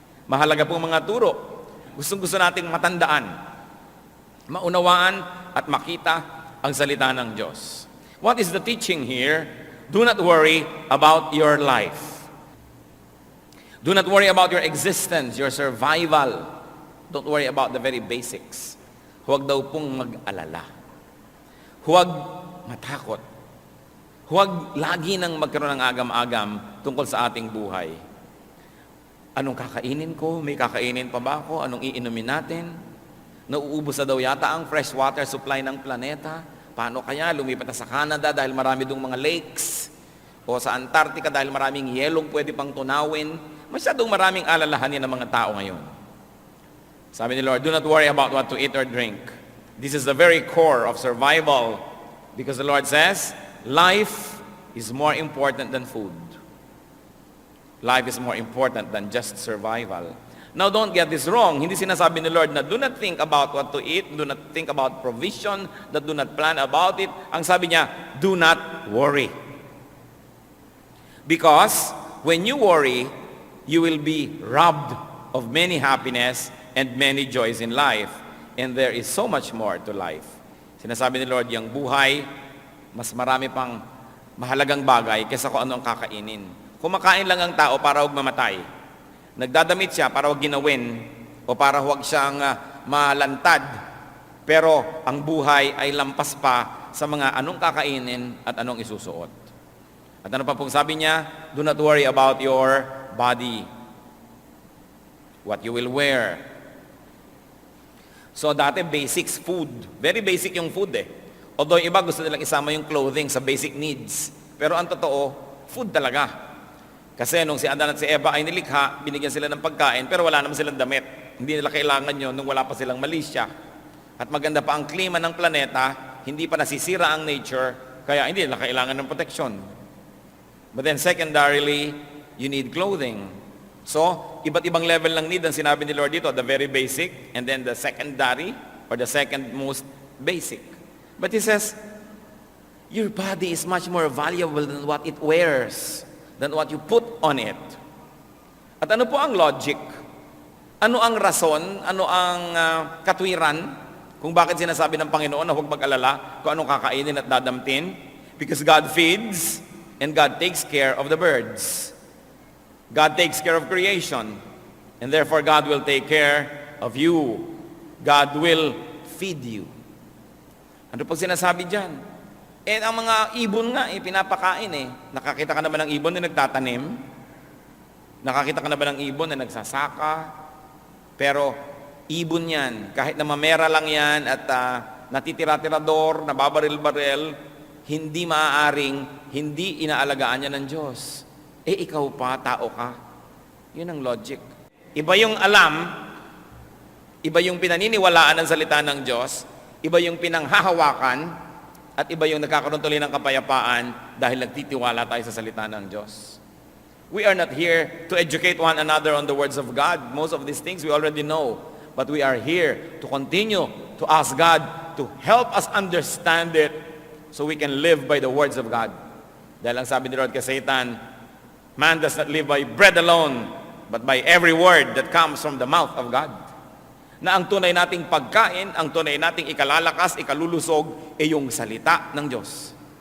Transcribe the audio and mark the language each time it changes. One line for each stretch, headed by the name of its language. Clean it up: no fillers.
Filipino: Mahalaga po mga turo. Gustong-gusto nating matandaan, maunawaan at makita ang salita ng Diyos.
English: What is the teaching here? Do not worry about your life. Do not worry about your existence, your survival. Don't worry about the very basics.
Filipino: Huwag daw pong mag-alala. Huwag matakot. Huwag lagi nang magkaroon ng agam-agam tungkol sa ating buhay. Anong kakainin ko? May kakainin pa ba ako? Anong iinumin natin? Nauubos na daw yata ang fresh water supply ng planeta. Paano kaya? Lumipat na sa Canada dahil marami dong mga lakes. O sa Antarctica dahil maraming yelong pwede pang tunawin. Masyadong maraming alalahanin ng mga tao ngayon. Sabi ni Lord,
English: do not worry about what to eat or drink. This is the very core of survival. Because the Lord says, life is more important than food. Life is more important than just survival. Now, don't get this wrong.
Filipino: Hindi sinasabi ni Lord na
English: do not think about what to eat, do not think about provision, that do not plan about it.
Filipino: Ang sabi niya,
English: do not worry. Because when you worry, you will be robbed of many happiness and many joys in life. And there is so much more to life.
Filipino: Sinasabi ni Lord, yung buhay, mas marami pang mahalagang bagay kaysa kung ano ang kakainin. Kumakain lang ang tao para huwag mamatay. Nagdadamit siya para huwag ginawin o para huwag siyang malantad. Pero ang buhay ay lampas pa sa mga anong kakainin at anong isusuot. At ano pa pong sabi niya?
English: Do not worry about your body. What you will wear.
Filipino: So dati
English: basics, food. Very basic
Filipino: yung food eh.
English: Although
Filipino: iba gusto nilang isama yung clothing sa basic needs. Pero ang totoo, food talaga. Kasi nung si Adan at si Eva ay nilikha, binigyan sila ng pagkain, pero wala naman silang damit. Hindi nila kailangan yun nung wala pa silang malisya. At maganda pa ang klima ng planeta, hindi pa nasisira ang nature, kaya hindi nila kailangan ng protection.
English: But then secondarily, you need clothing.
Filipino: So, iba't ibang level ng need ang sinabi ni Lord dito,
English: the very basic, and then the secondary, or the second most basic. But He says, your body is much more valuable than what it wears, than what you put on it.
Filipino: At ano po ang logic? Ano ang rason? Ano ang katwiran? Kung bakit sinasabi ng Panginoon na huwag mag-alala kung anong kakainin at dadamtin?
English: Because God feeds and God takes care of the birds. God takes care of creation. And therefore, God will take care of you. God will feed you.
Filipino: Ano pag sinasabi dyan? Eh, ang mga ibon nga, pinapakain eh. Nakakita ka na ba ng ibon na nagtatanim? Nakakita ka na ba ng ibon na nagsasaka? Pero, ibon yan. Kahit na mamera lang yan at natitira-tirador, nababaril-baril, hindi maaaring, hindi inaalagaan niya ng Diyos. Eh, ikaw pa, tao ka. Yun ang logic. Iba yung alam, iba yung pinaniniwalaan ng salita ng Diyos, iba yung pinanghahawakan, at iba yung nagkakaroon tuloy ng kapayapaan dahil nagtitiwala tayo sa salita ng Diyos.
English: We are not here to educate one another on the words of God. Most of these things we already know. But we are here to continue to ask God to help us understand it so we can live by the words of God.
Filipino: Dahil ang sabi ni Lord kay Satan,
English: man does not live by bread alone, but by every word that comes from the mouth of God.
Filipino: Na ang tunay nating pagkain, ang tunay nating ikalalakas, ikalulusog, ay yung salita ng Diyos.